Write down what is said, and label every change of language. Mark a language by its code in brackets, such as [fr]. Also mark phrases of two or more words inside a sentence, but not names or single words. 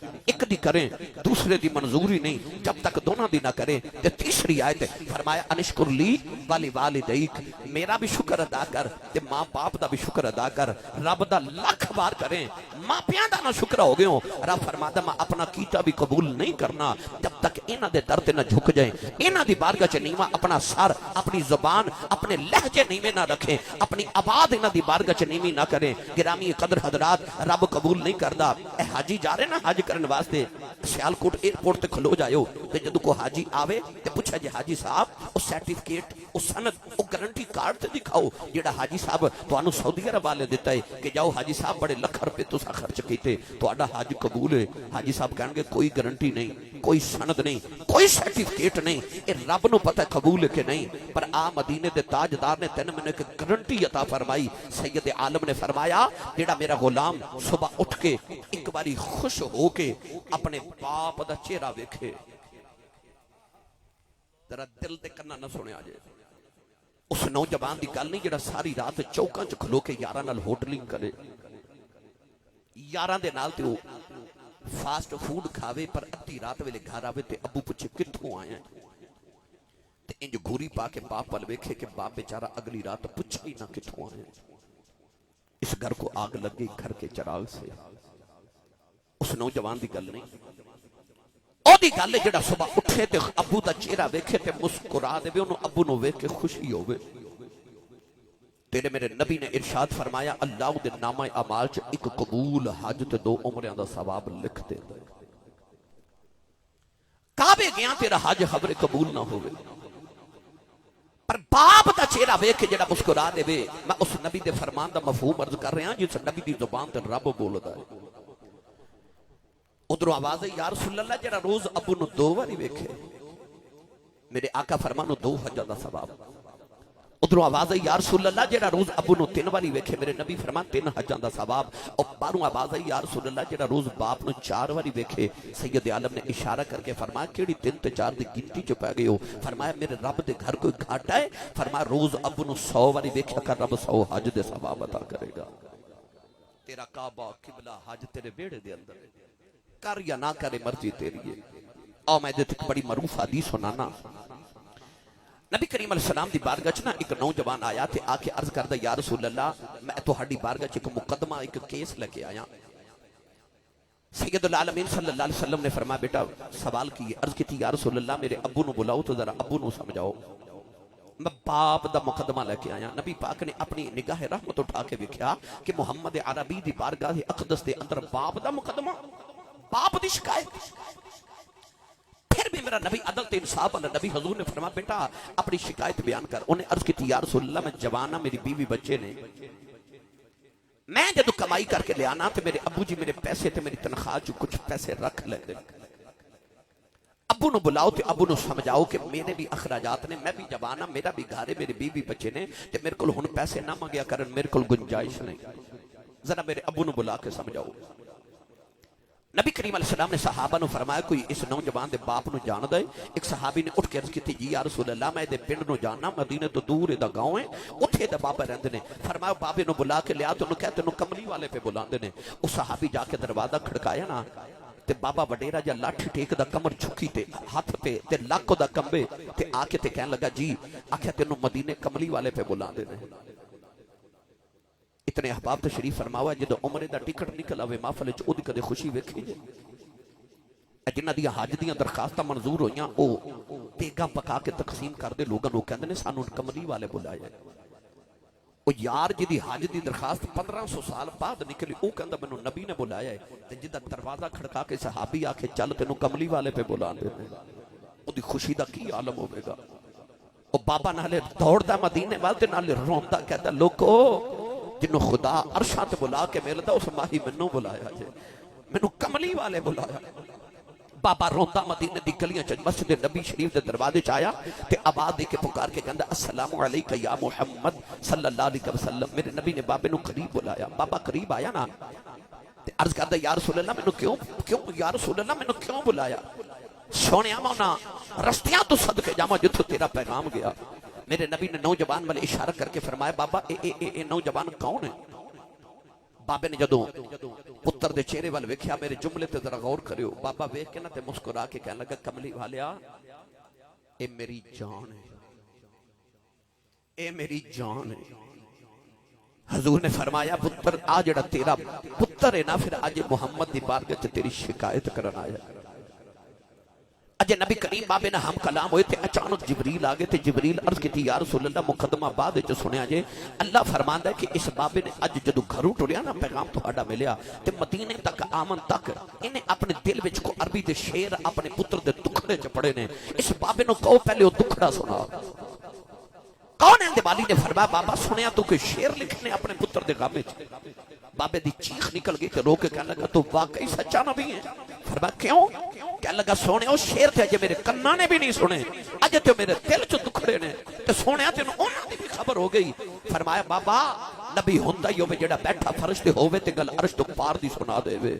[pa] ایک دی کریں دوسرے دی منظوری نہیں جب تک دونوں دی نہ کریں. تے تیسری آیت فرمایا [ar] انشکر لی ولوالدیک, [pa] میرا بھی شکر ادا کر تے ماں باپ دا بھی شکر ادا کر. رب دا لاکھ بار کریں, ماں پیاں دا نہ شکر ہو گئے ہو. رب فرماتا میں اپنا کیتا بھی قبول نہیں کرنا جب تک انہاں دے در تے نہ جھک جائیں, انہاں دی بارگاہ چ نیواں اپنا سر, اپنی زبان, اپنے لہجے نیویں نہ رکھیں, اپنی آواز انہاں دی بارگاہ چ نیویں نہ کریں. گرامی قدر حضرات, رب قبول نہیں کردا. اے حاجی جا رہے نا حج کرن واسطے, سیالکوٹ ایئرپورٹ تے کھلو جائیو تے جدوں کو حاجی آوے تے پوچھا جی حاجی صاحب او سرٹیفکیٹ, او سند, او گارنٹی کارڈ تے دکھاؤ جیڑا حاجی صاحب تانوں سعودی عرب والے دیتا ہے کہ جاؤ حاجی صاحب بڑے لکھ روپے تساں خرچ کیتے تہاڈا حج قبول ہے. حاجی صاحب کہن گے کوئی گارنٹی نہیں, کوئی سند نہیں, کوئی سرٹیفکیٹ نہیں, اے رب نو پتہ قبول ہے کہ نہیں. پر آ مدینے دے تاجدار نے تین مہینے کی گارنٹی عطا فرمائی. سید عالم نے فرمایا جیڑا میرا غلام صبح اٹھ کے ایک باری خوش ہو کے اپنے باپ دا چہرہ ویکھے, ذرا دل تے کنا نہ سنیا جائے, اس نوجوان دی گل نہیں جڑا ساری رات چوکاں چ کھلو کے یاراں نال ہوٹلنگ کرے, یاراں دے نال تے او فاسٹ فوڈ کھاوے پر ادھی رات ویلے گھر آوے تے ابو پوچھے کتھوں آئے ہیں, تے انج گھوری پا کے باپ ول ویکھے کہ باپ بیچارہ اگلی رات پوچھا ہی نہ کتھوں آئے ہیں. [ur] اس گھر کو آگ لگ گئی گھر کے چراغ سے. [pa] اس نوجوان دی گل نہیں، او دی گل ہے جڑا صبح اٹھے تے ابو دا چہرہ ویکھے تے مسکرا دے، انہوں ابو نو ویکھ کے خوشی ہوے۔ تیرے میرے نبی نے ارشاد فرمایا اللہ دے نامہ اعمال چ ایک قبول حج تے 2 عمریاں دا ثواب لکھ دے۔ کعبے گیا تیرا حج خبر قبول نہ ہوئے، پر باپ دا چہرہ ویکھ کے جڑا مسکرا دے وے، میں اس نبی دے فرمان دا مفہوم عرض کر رہا ہوں جس نبی دی زبان تے رب بولدا ہے۔ ادھر آواز ہے [ar] یا رسول اللہ [pa] جڑا روز ابو نو 2 باری ویکھے، میرے آقا فرمانو 2 حجاں دا ثواب۔ ادھر آواز ہے [ar] یا رسول اللہ [pa] جڑا روز ابو نو 3 باری ویکھے، میرے نبی فرمان 3 حجاں دا ثواب۔ اور باروں آواز ہے [ar] یا رسول اللہ [pa] جڑا روز باپ نو 4 باری ویکھے، سید عالم نے اشارہ کر کے فرمایا کیڑی 3 تے 4 دی گنتی چ پے گئے ہو؟ فرمایا میرے رب دے گھر کوئی گھاٹا ہے؟ فرمایا روز ابو نو 100 باری ویکھیا کر، رب 100 حج دے ثواب عطا کرے گا۔ تیرا کعبہ قبلہ حج تیرے بیڑے دے اندر، کر یا نہ کرے مرضی تیری ہے۔ آؤ میں دیتے بڑی معروف حدیث سنانا۔ نبی کریم [ar] علیہ السلام [pa] دی بارگاہ چ نا ایک نوجوان آیا تے آ کے عرض کردا [ar] یا رسول اللہ [pa] میں تہاڈی بارگاہ چ ایک مقدمہ ایک کیس لے کے آیا۔ سید العالمین [ar] صلی اللہ علیہ وسلم [pa] نے فرمایا بیٹا سوال کی، عرض کی تھی [ar] یا رسول اللہ [pa] میرے ابو نو بلاؤ تو ذرا ابو نو سمجھاؤ، میں باپ دا مقدمہ لے کے آیا۔ نبی پاک نے اپنی نگاہ رحمت اٹھا کے دیکھا کہ محمد عربی دی بارگاہ اقدس دے اندر باپ دا مقدمہ، باپ دی شکایت۔ پھر بھی میرا نبی عدل تے انصاف والا نبی حضور نے فرمایا بیٹا اپنی شکایت بیان کر۔ انہیں عرض کی تھی [ar] یا رسول اللہ [pa] میں جوان ہاں، میری بیوی بچے نے، میں جدو کمائی کر کے لے آنا تو میرے ابو جی میرے پیسے تے میری تنخواہ جو کچھ پیسے رکھ لے دے، ابو نو بلاؤ تے ابو نو سمجھاؤ کہ میرے بھی اخراجات نے، میں بھی جوان ہاں، میرا بھی گھر ہے، میری بیوی بچے نے، تے میرے کول ہن پیسے نہ مانگیا کرن، میرے کول گنجائش نہیں، ذرا میرے ابو نو بلا کے سمجھاؤ۔ نبی کریم [ar] علیہ السلام [pa] نے صحابہ نو فرمایا کوئی اس نوجوان دے باپ نو جان دے؟ ایک صحابی نے اٹھ کے عرض کی تھی جی [ar] یا رسول اللہ [pa] میں دے پنڈ نو جاننا، مدینے تو دور دا گاؤں ہے، اتھے دے بابا رہندے نے۔ فرمایا بابے نو بلا کے لیا تو انہوں کہتے انہوں کملی والے پہ بلاندے نے۔ اس صحابی جا کے دروازہ کھڑکایا نا تے بابا وڈیرا جا لاٹھی ٹیک دا کمر چھکی تے ہاتھ تے لاکھوں دا کمبے تے آ کے تے کہنے لگا جی آکھیا تینوں مدینے کملی والے پہ بلاندے نے۔ اتنے احباب تشریف فرماوا جدو عمرے دا ٹکٹ نکل آوے محفل وچ اودی کدے خوشی ویکھی جے؟ جنہ دیا حج دیاں درخواستاں منظور ہوئیاں او دیگاں پکا کے تقسیم کر دے لوگاں نو کہندے نے سانو کملی والے بلایا۔ او یار جدی حج دی درخواست 1500 سال بعد نکلی او کہندا مینوں نبی نے بلایا ہے، تے جدا دروازہ کھڑکا کے صحابی آکھے چل تینوں کملی والے پہ بلاندے نے، او دی خوشی دا کی عالم ہوے گا۔ او بابا نالے دوڑدا مدینے وال تے نالے روندا کہتا لوکو جنہوں خدا عرشاں تے بلا کے ملدا اس ماہی منوں بلایا جے، منوں کملی والے بلایا۔ بابا روندا مدینے دی گلیاں چ مسجد نبی شریف دے دروازے چ آیا تے آواز دے کے پکار کے کہندا [ar] السلام علیکہ یا محمد صلی اللہ علیہ وسلم۔ [pa] میرے نبی نے بابے نو قریب بلایا، بابا قریب آیا نا تے عرض کردا [ar] یا رسول اللہ [pa] مینوں کیوں [ar] یا رسول اللہ [pa] مینوں کیوں بلایا؟ سونیا مونا رستیاں تو صدقے جاواں جتھوں تیرا پیغام گیا۔ میرے نبی نے نوجوان والے اشارہ کر کے فرمایا بابا اے نوجوان کون ہے؟ بابے نے جدوں پتر دے چہرے وال ویکھیا میرے جملے تے ذرا غور کریو، بابا ویکھ کے نا تے مسکرا کے کہنے لگا کملی والیا اے میری جان ہے، اے میری جان ہے۔ حضور نے فرمایا پتر آ جڑا تیرا پتر ہے نا پھر آج محمد دی بارگاہ تے تیری شکایت کرن آیا۔ اجے نبی کریم بابے نے ہم کلام ہوئے تھے اچانک جبریل آگے تھے، جبریل عرض کی تھی [ar] یا رسول اللہ [pa] مقدمہ بعد جو سنیا جے اللہ فرماندا ہے کہ اس بابے نے اج جدو گھروں ٹریا نا پیغام تہاڈا ملیا تے مدینے تک آمن تک انہیں اپنے دل وچ کو عربی دے شعر اپنے پتر دے دکھڑے چ پڑے نے، اس بابے نو کہو پہلے وہ دکھڑا سنا۔ کون ہے والی نے فرمایا بابا سنیا تو کوئی شعر لکھنے اپنے پتر دے غم وچ؟ بابے دی چیخ نکل گئی تے رو کے کہنے لگا تو واقعی سچا نبی ہے؟ فرمایا کیوں؟ کہنے لگا سونے او شعر تے اجے میرے کنا نے بھی نہیں سنے، اجے تے میرے دل چ دکھڑے نے تے سونیا تینوں انہاں دی بھی خبر ہو گئی۔ فرمایا بابا نبی ہوندا ہی ہوے جڑا بیٹھا فرش تے ہوے تے گل عرش تو پار دی سنا دے وے۔